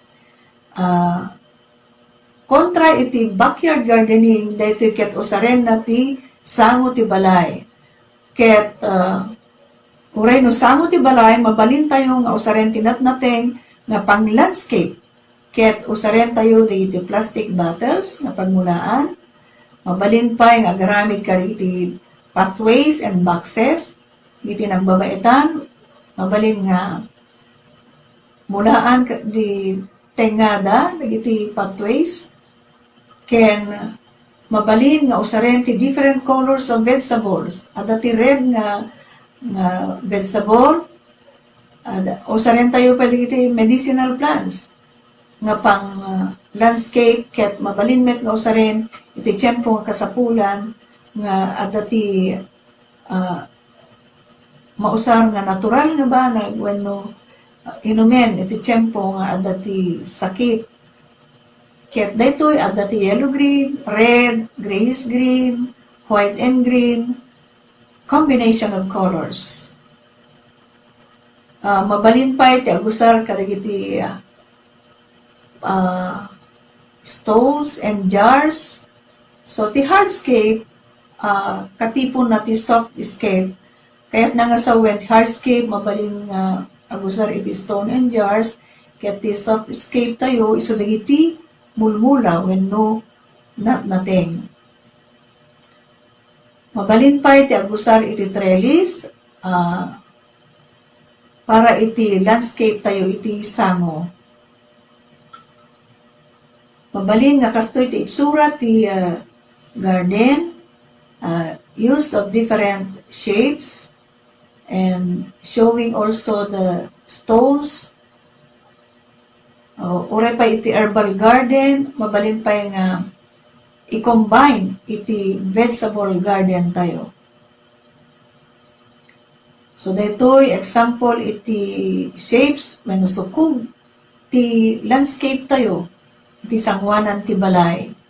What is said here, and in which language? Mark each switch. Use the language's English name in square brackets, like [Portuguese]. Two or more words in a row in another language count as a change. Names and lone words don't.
[Iloko] Kontra iti [English] backyard gardening, [Iloko] dito ket usaren na ti sango ti balay. Ket uray no sango ti balay, mabalin tayo nga usaren ti natnateng nga pang landscape. Ket usaren tayo iti [English] plastic bottles [Iloko] nga pagmulaan. Mabalin pa nga agaramid ka iti [English] pathways and boxes. [Iloko] Iti nagbabaitan, mabalin nga mulaan di tengada, iti pathways. Ken mabalin nga usaren ti [English] different colors of vegetables. [Iloko] Ada ti red nga vegetable. Usaren tayo pa iti [English] medicinal plants [Iloko] nga pang landscape ket mabalin met nga usaren iti tiyempo nga kasapulan nga ada ti mausar nga natural nga ba na wenno inumen iti tiyempo nga ada ti sakit. Ket daytoy ada ti [English] yellow green, red, grayish green, white and green, combination of colors. [Iloko] Mabalin pa iti agusar kadagiti [English] stones and jars. [Iloko] So ti hardscape katipon na ti softscape. Kaya't nga sa hardscape mabalin agusar iti [English] stone and jars. [Iloko] Ket ti softscape tayo iso dagiti mulmula wenno natnateng. Mabalin pa iti agusar iti trellis para iti landscape tayo iti sango. Mabalin nga kastoy ti itsura ti garden, [English] use of different shapes and showing also the stones. [Iloko] Uray pa iti herbal garden, mabalin pa nga i-combine iti [English] vegetable garden [Iloko] tayo. So daytoy example iti shapes when sukog ti landscape tayo iti sangwanan ti balay.